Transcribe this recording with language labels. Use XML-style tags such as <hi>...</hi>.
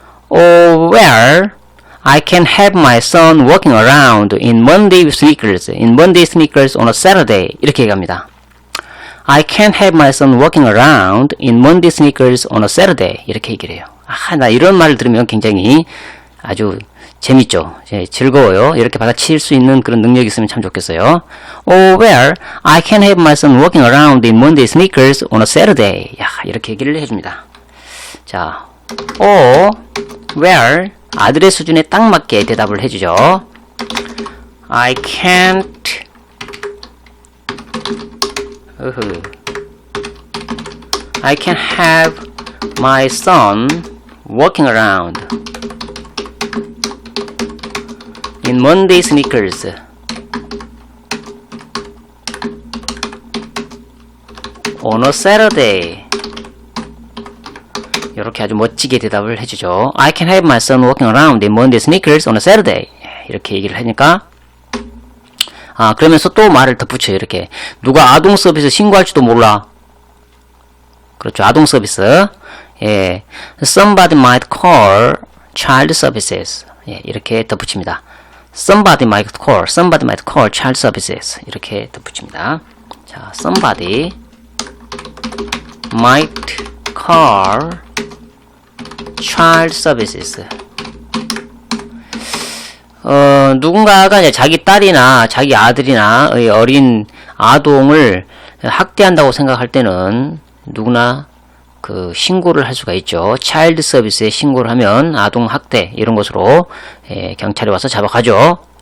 <en>Well, I can have my son walking around in Monday sneakers on a Saturday.</en> <ko>이렇게 얘기합니다.</ko> <en>I can have my son walking around in Monday sneakers on a Saturday.</en> <ko>이렇게 얘기를 해요. 나 이런 말을 들으면 굉장히 아주 재밌죠. 즐거워요. 이렇게 받아칠 수 있는 그런 능력이 있으면 참 좋겠어요.</ko> <en>Well, I can have my son walking around in Monday sneakers on a Saturday.</en> <ko>이렇게 얘기를 해줍니다. 자, well, 아들의 수준에 딱 맞게 대답을 해주죠.</ko> <en>I can't I can have my son walking around in Monday sneakers on a Saturday.</en> <ko>이렇게 아주 멋지게 대답을 해주죠.</ko> <en>I can have my son walking around in Monday sneakers on a Saturday.</en> <ko>이렇게 얘기를 하니까, 그러면서 또 말을 덧붙여요. 이렇게. 누가 아동 서비스 신고할지도 몰라. 그렇죠. 아동 서비스.</ko> <en>Somebody might call child services.</en> <ko>이렇게 덧붙입니다.</ko> <en>Somebody might call child services.</en> <ko>이렇게 덧붙입니다.</ko> <en>자, somebody might call child services.</en> <ko>누군가가 이제 자기 딸이나 자기 아들이나 어린 아동을 학대한다고 생각할 때는 누구나 그 신고를 할 수가 있죠. 차일드 서비스에 신고를 하면 아동 학대 이런 것으로 경찰이 와서 잡아가죠.</ko>